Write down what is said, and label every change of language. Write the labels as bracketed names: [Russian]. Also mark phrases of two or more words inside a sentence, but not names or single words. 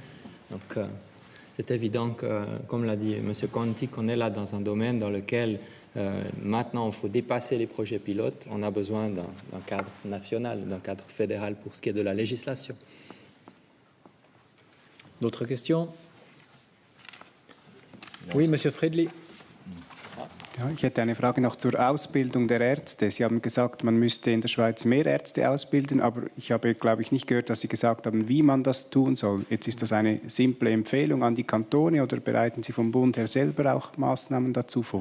[French] Donc, c'est évident que, comme l'a dit M. Conti, qu'on est là dans un domaine dans lequel Maintenant, il faut dépasser les projets pilotes. On a besoin d'un cadre national, d'un cadre fédéral pour ce qui est de la législation. D'autres questions? Oui, Monsieur Friedli. [German] Ja, ich hätte eine Frage noch zur Ausbildung der Ärzte. Sie haben gesagt, man müsste in der Schweiz mehr Ärzte ausbilden, aber ich habe, glaube ich, nicht gehört, dass Sie gesagt haben, wie man das tun soll. Jetzt ist das eine simple Empfehlung an die Kantone oder bereiten Sie vom Bund her selber auch Maßnahmen dazu vor?